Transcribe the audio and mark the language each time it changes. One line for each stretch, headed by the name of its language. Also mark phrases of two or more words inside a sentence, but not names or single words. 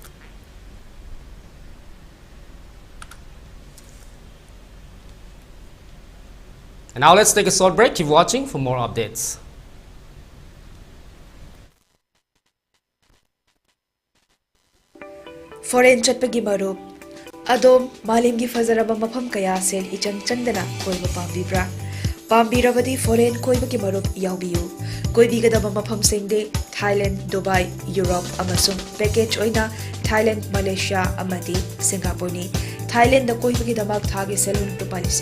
English: And now let's take a short break. Keep watching for more updates.
Manipuri: Foreign chatpagi marup adom malimgi fazaraba mafam kaya sel ichang chandana koiba pambibra pambirabadi foreign koibagi marup yaubiyu koibigadaba mafam singde Thailand, Dubai, Europe amasung package oina Thailand, Malaysia amadi Singapore ni Thailand da koibagi damak thagi selun tupalising